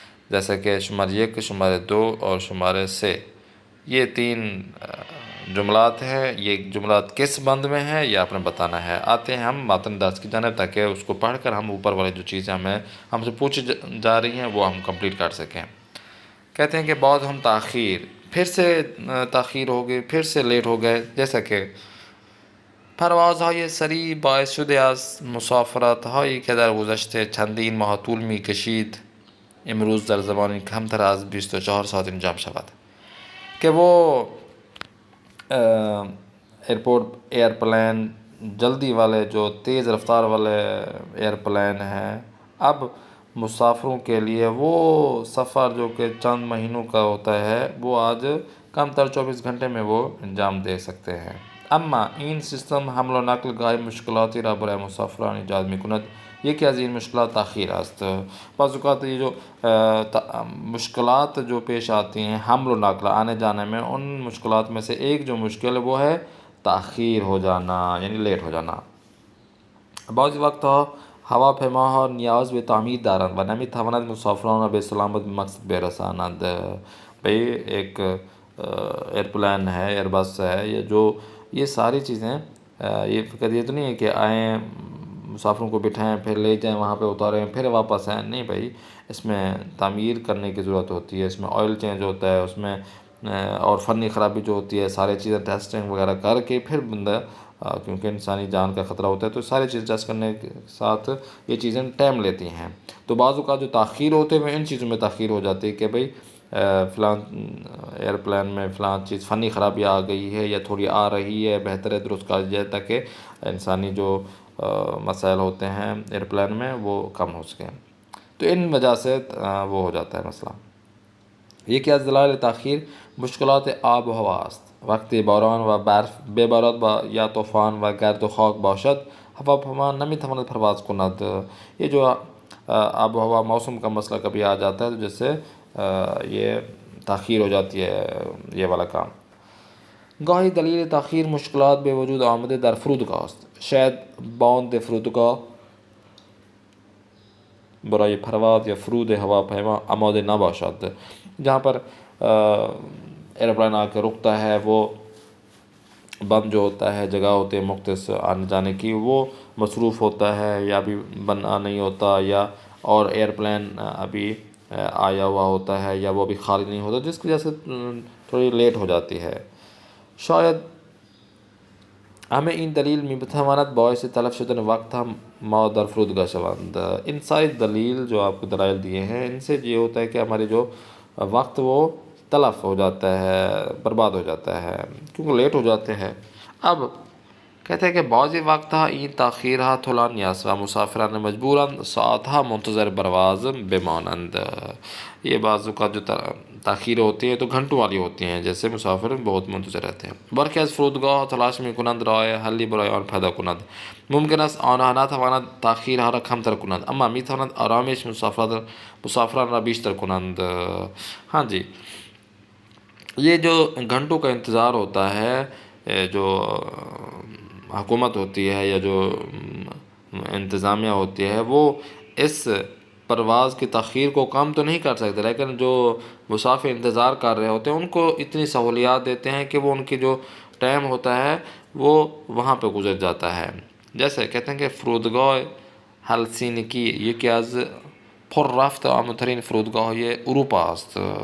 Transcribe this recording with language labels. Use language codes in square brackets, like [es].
[ur] جیسے کہ شمار 1، شمار 2 اور شمار 3، یہ 3 جملات ہیں. یہ جملات کس بند میں ہیں یہ آپ نے بتانا ہے. آتے ہیں ہم متن درس کی جانب تاکہ اس کو پڑھ کر ہم اوپر والے جو چیزیں ہم سے پوچھی جا رہی ہیں وہ ہم کمپلیٹ کر سکیں. کہتے ہیں کہ بعض ہم تاخیر، پھر سے تاخیر ہو گئی، پھر سے لیٹ ہو گئے. جیسا کہ [fa] پروازهای سریع باعث شده است مسافرت‌هایی که در گذشته چندین ماه طول می‌کشید امروز در زمانی کمتر از 24 ساعت انجام شود. [ur] کہ وہ ایئرپلین جلدی والے جو تیز رفتار والے ایئرپلین ہیں، اب مسافروں کے لیے وہ سفر جو کہ چند مہینوں کا ہوتا ہے وہ آج کم تر 24 گھنٹے میں وہ انجام دے سکتے ہیں. [fa] اما این سیستم حمل و نقل گاهی مشکلاتی را برای مسافران ایجاد می‌کند. یکی از این مشکلات تاخیر است. [ur] بعض اوقات یہ جو مشکلات جو پیش آتی ہیں حمل و نقل آنے جانے میں، ان مشکلات میں سے ایک جو مشکل ہے وہ ہے تاخیر ہو جانا، یعنی لیٹ ہو جانا. [fa] بعضی وقتها هواپیماها نیاز به تعمیر دارند و نمی‌توانند مسافران را به سلامت به مقصد برسانند. [ur] بھئی ایک ایئرپلین ہے، ایئر بس ہے، یہ ساری چیزیں یہ فکر یہ تو نہیں ہے کہ آئیں مسافروں کو بٹھائیں پھر لے جائیں وہاں پہ اتاریں پھر واپس آئیں. نہیں بھائی، اس میں تعمیر کرنے کی ضرورت ہوتی ہے، اس میں آئل چینج ہوتا ہے، اس میں اور فنی خرابی جو ہوتی ہے سارے چیزیں ٹیسٹنگ وغیرہ کر کے پھر بندہ، کیونکہ انسانی جان کا خطرہ ہوتا ہے تو ساری چیز ٹیسٹ کرنے کے ساتھ یہ چیزیں ٹائم لیتی ہیں. تو بعض اوقات جو تاخیر ہوتے ہوئے ان چیزوں میں تاخیر ہو جاتی ہے کہ بھئی فلاں ایئرپلین میں فلاں چیز فنی خرابی آ گئی ہے یا تھوڑی آ رہی ہے، بہتر ہے درست کر جائے تاکہ انسانی جو مسائل ہوتے ہیں ایئرپلین میں وہ کم ہو سکیں. تو ان وجہ سے وہ ہو جاتا ہے مسئلہ. [fa] یکی از دلایل تاخیر مشکلات آب و هوا است. وقتی باران و برف ببارد و یا طوفان و گرد و خاک باشد هواپیما نمیتواند پرواز کند. [ur] یہ جو آب و ہوا موسم کا مسئلہ کبھی آ جاتا ہے تو جس سے یہ تاخیر ہو جاتی ہے یہ والا کام. [fa] گاهی دلیل تاخیر مشکلات به وجود آمده در فرودگاه است. شاید باند فرودگاه برای پرواز یا فرود هواپیما آماده نباشد. [ur] جہاں پر ایئروپلین آ کے رکتا ہے، وہ بند جو ہوتا ہے، جگہ ہوتی ہے مختص آنے جانے کی، وہ مصروف ہوتا ہے یا بھی بنا نہیں ہوتا، یا اور ایئرپلین ابھی آیا ہوا ہوتا ہے، یا وہ بھی خالی نہیں ہوتا، جس کی وجہ سے تھوڑی لیٹ ہو جاتی ہے. [fa] شاید ہمیں این دلیل می بتواند باعث تلف شدن وقت ہم ما در فرودگاه شوند. [ur] ان ساری دلیل جو آپ کو دلائل دیے ہیں، ان سے یہ ہوتا ہے کہ ہمارے جو وقت وہ تلف ہو جاتا ہے، برباد ہو جاتا ہے، کیونکہ لیٹ ہو جاتے ہیں. اب کہتے ہیں کہ [fa] بعضی وقتها این تاخیرها طولانی است و مسافران مجبورند ساعتها منتظر پرواز بمانند. [ur] یہ بعض اوقات جو تاخیر ہوتی ہے تو گھنٹوں والی ہوتی ہیں، جیسے مسافر بہت منتظر رہتے ہیں. [fa] برخی از فرودگاه تلاش میکنند راه حلی برای آن پیدا کنند. ممکن است آنها نتوانند تاخیرها را کمتر کنند، اما میتوانند آرامش مسافران را بیشتر کنند. [ur] ہاں جی، یہ جو گھنٹوں کا انتظار ہوتا ہے، جو حکومت ہوتی ہے یا جو انتظامیہ ہوتی ہے، وہ اس پرواز کی تاخیر کو کم تو نہیں کر سکتے، لیکن جو مسافر انتظار کر رہے ہوتے ہیں ان کو اتنی سہولیات دیتے ہیں کہ وہ ان کی جو ٹائم ہوتا ہے وہ وہاں پہ گزر جاتا ہے. جیسے کہتے ہیں کہ [fa] فرودگاه هلسینکی یکی از پررفت و امن‌ترین فرودگاه اروپا است.